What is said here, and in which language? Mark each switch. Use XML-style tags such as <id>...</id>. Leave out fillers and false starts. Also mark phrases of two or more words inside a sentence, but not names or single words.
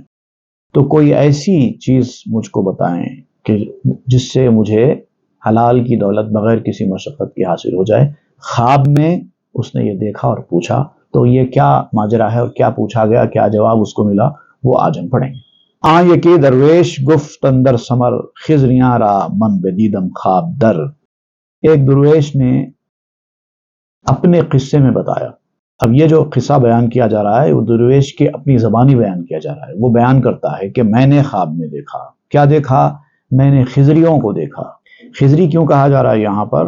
<ur>تو کوئی ایسی چیز مجھ کو بتائیں کہ جس سے مجھے حلال کی دولت بغیر کسی مشقت کی حاصل ہو جائے۔ خواب میں اس نے یہ دیکھا اور پوچھا، تو یہ کیا ماجرا ہے اور کیا پوچھا گیا، کیا جواب اس کو ملا، وہ آج ہم پڑھیں گے۔</ur> <fa>یکی درویش گفت اندر ثمر خضریاں را من بدیدم خواب در۔</fa> <ur>ایک درویش نے اپنے قصے میں بتایا۔ اب یہ جو قصہ بیان کیا جا رہا ہے وہ درویش کے اپنی زبانی بیان کیا جا رہا ہے۔ وہ بیان کرتا ہے کہ میں نے خواب میں دیکھا۔ کیا دیکھا؟ میں نے خضریوں کو دیکھا۔ خضری کیوں کہا جا رہا ہے یہاں پر؟</ur>